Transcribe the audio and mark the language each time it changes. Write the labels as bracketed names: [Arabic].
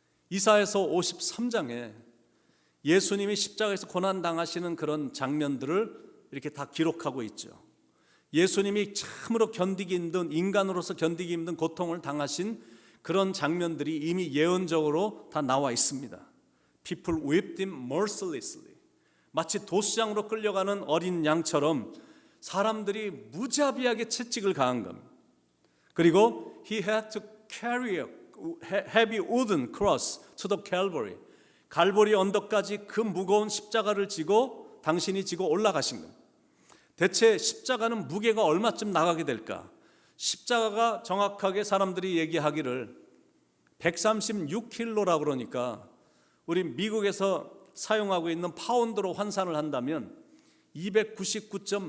[Korean] 이사야서 53장에 예수님이 십자가에서 고난 당하시는 그런 장면들을 이렇게 다 기록하고 있죠. 예수님이 참으로 견디기 힘든, 인간으로서 견디기 힘든 고통을 당하신 그런 장면들이 이미 예언적으로 다 나와 있습니다. [English] People whipped him mercilessly. [Korean] 마치 도수장으로 끌려가는 어린 양처럼 사람들이 무자비하게 채찍을 가한 겁니다. [English] 그리고 he had to carry a heavy wooden cross to the Calvary. [Korean] 갈보리 언덕까지 그 무거운 십자가를 지고 당신이 지고 올라가신 겁니다. 대체 십자가는 무게가 얼마쯤 나가게 될까? 십자가가 정확하게 사람들이 얘기하기를 136kg라고 그러니까 우리 미국에서 사용하고 있는 파운드로 환산을 한다면 299.